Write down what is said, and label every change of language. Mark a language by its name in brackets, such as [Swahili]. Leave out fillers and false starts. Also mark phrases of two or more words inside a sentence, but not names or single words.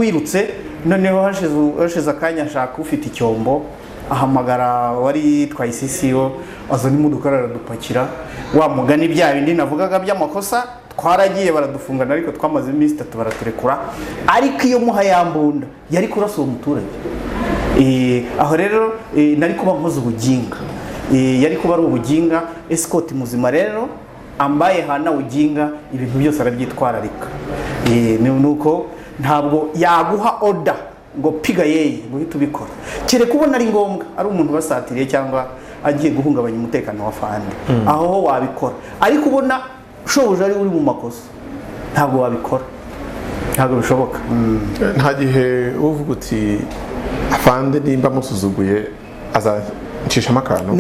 [Kinyarwanda] Noneho hashize akanya ashaka ufite icyombo ahamagara wari twayisisiyo azana imodoka aradupakira, wa mugani bya bindi navugaga by'amakosa twaragiye baradufungana, ariko twamaze iminsi 3 baraturekura. Ariko iyo muha yambunda yari kurasa uwo muturage, aho rero nari kuba nkoze ubuginga, yari kuba ari ubuginga. Escort muzima rero [Swahili] ambaye hana ujinga, [Kinyarwanda] ibintu byose arabyitwararika. Nuko ntabwo yaguha order ngo [Swahili] piga yeye [Kinyarwanda] guhita ubikora, kere kubona ari ngombwa, ari umuntu basatiriye cyangwa agiye guhungabanya umutekano wa fande, aho ho wabikora. Ariko ubona shoboje ari uri mu makosa, ntabwo wabikora, ntabwo bishoboka. Nta gihe uvuga uti afande nimba musuzuguye azanshishamo akantu,